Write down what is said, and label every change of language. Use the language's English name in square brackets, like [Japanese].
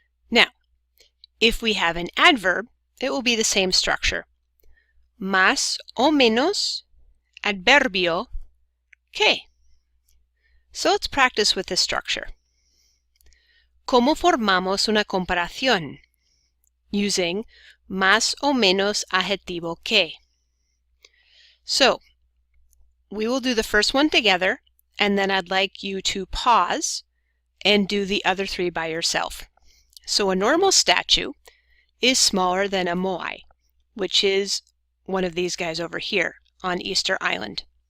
[English] Now, if we have an adverb, it will be the same structure. [Spanish] Más o menos, adverbio, que. [English] So let's practice with this structure. [Spanish] ¿Cómo formamos una comparación? Using más o menos adjetivo que. [English] So, we will do the first one together, and then I'd like you to pause and do the other three by yourself. So a normal statue is smaller than a moai, which is one of these guys over here on Easter Island.